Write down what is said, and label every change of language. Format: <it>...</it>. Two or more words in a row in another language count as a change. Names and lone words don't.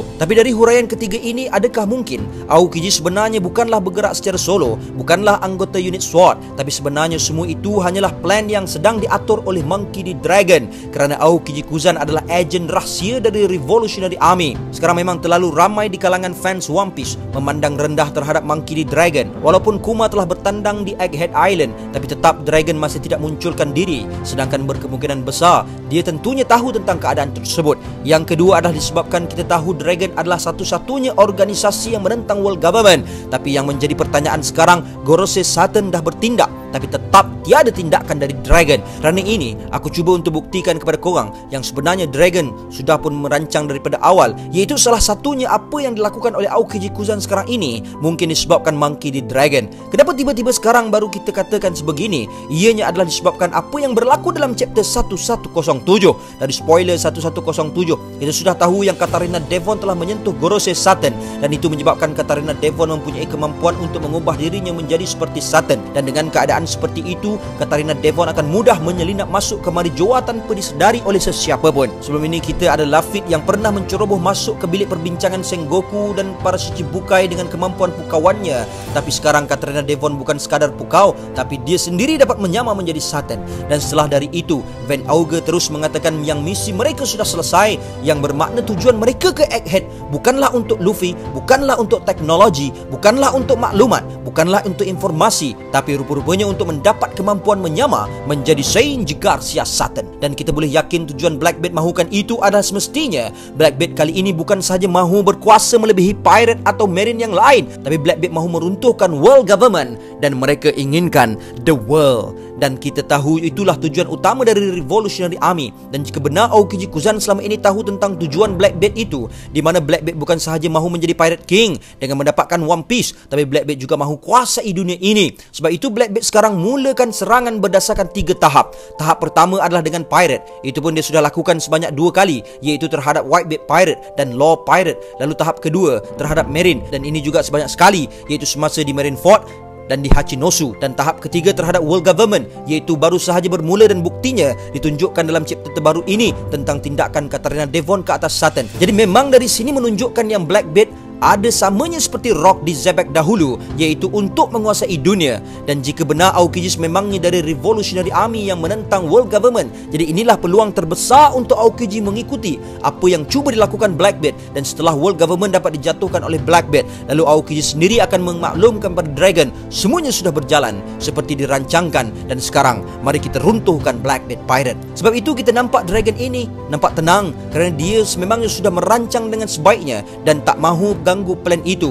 <ms>Tapi dari huraian ketiga ini, adakah mungkin Aokiji sebenarnya bukanlah bergerak secara solo, bukanlah anggota unit SWORD, tapi sebenarnya semua itu hanyalah plan yang sedang diatur oleh Monkey D. Dragon. Kerana Aokiji Kuzan adalah ejen rahsia dari Revolutionary Army. Sekarang memang terlalu ramai di kalangan fans One Piece memandang rendah terhadap Monkey D. Dragon. Walaupun Kuma telah bertandang di Egghead Island, tapi tetap Dragon masih tidak munculkan diri. Sedangkan berkemungkinan besar dia tentunya tahu tentang keadaan tersebut. Yang kedua adalah disebabkan kita tahu Dragon adalah satu-satunya organisasi yang menentang world government. Tapi yang menjadi pertanyaan sekarang, Gorosei Satan dah bertindak, tapi tetap tiada tindakan dari Dragon. Kerana ini, aku cuba untuk buktikan kepada korang yang sebenarnya Dragon sudah pun merancang daripada awal, iaitu salah satunya apa yang dilakukan oleh Aokiji Kuzan sekarang ini mungkin disebabkan Monkey D. Dragon. Kenapa tiba-tiba sekarang baru kita katakan sebegini? Ianya adalah disebabkan apa yang berlaku dalam chapter 1107. Dari spoiler 1107, kita sudah tahu yang Katarina Devon telah menyentuh Gorosei Satan, dan itu menyebabkan Katarina Devon mempunyai kemampuan untuk mengubah dirinya menjadi seperti Satan. Dan dengan keadaan seperti itu, Katarina Devon akan mudah menyelinap masuk ke Marijoa tanpa disedari oleh sesiapa pun. Sebelum ini kita ada Lafitte yang pernah menceroboh masuk ke bilik perbincangan Sengoku dan para Shichibukai dengan kemampuan pukauannya. Tapi sekarang Katarina Devon bukan sekadar pukau, tapi dia sendiri dapat menyamar menjadi Satan. Dan setelah dari itu, Van Auge mereka terus mengatakan yang misi mereka sudah selesai, yang bermakna tujuan mereka ke Egghead bukanlah untuk Luffy, bukanlah untuk teknologi, bukanlah untuk maklumat, bukanlah untuk informasi, tapi rupa-rupanya untuk mendapat kemampuan menyamar menjadi Saint Jegar siasatan. Dan kita boleh yakin tujuan Blackbeard mahukan itu adalah semestinya Blackbeard kali ini bukan sahaja mahu berkuasa melebihi pirate atau marine yang lain, tapi Blackbeard mahu meruntuhkan world government dan mereka inginkan</ms> <en>the world.</en> <ms>Dan kita tahu itulah tujuan utama dari Revolutionary Army. Dan jika benar Aokiji Kuzan selama ini tahu tentang tujuan Blackbeard itu, di mana Blackbeard bukan sahaja mahu menjadi Pirate King dengan mendapatkan One Piece, tapi Blackbeard juga mahu kuasai dunia ini. Sebab itu Blackbeard sekarang mulakan serangan berdasarkan 3 tahap. Tahap pertama adalah dengan Pirate. Itu pun dia sudah lakukan sebanyak 2 kali, iaitu terhadap Whitebeard Pirate dan Law Pirate. Lalu tahap kedua terhadap Marine, dan ini juga sebanyak sekali, iaitu semasa di Marineford dan di Hachinosu. Dan tahap ketiga terhadap world government, iaitu baru sahaja bermula dan buktinya ditunjukkan dalam chapter terbaru ini tentang tindakan Katarina Devon ke atas Satan. Jadi memang dari sini menunjukkan yang Blackbeard ada samanya seperti Rock di Zebek dahulu, iaitu untuk menguasai dunia. Dan jika benar Aokiji memangnya dari Revolutionary Army yang menentang world government, jadi inilah peluang terbesar untuk Aokiji mengikuti apa yang cuba dilakukan Blackbeard. Dan setelah world government dapat dijatuhkan oleh Blackbeard, lalu Aokiji sendiri akan memaklumkan pada Dragon semuanya sudah berjalan seperti dirancangkan. Dan sekarang mari kita runtuhkan Blackbeard Pirate. Sebab itu kita nampak Dragon ini nampak tenang kerana dia sememangnya sudah merancang dengan sebaiknya dan tak mahu ganggu plan itu.</ms>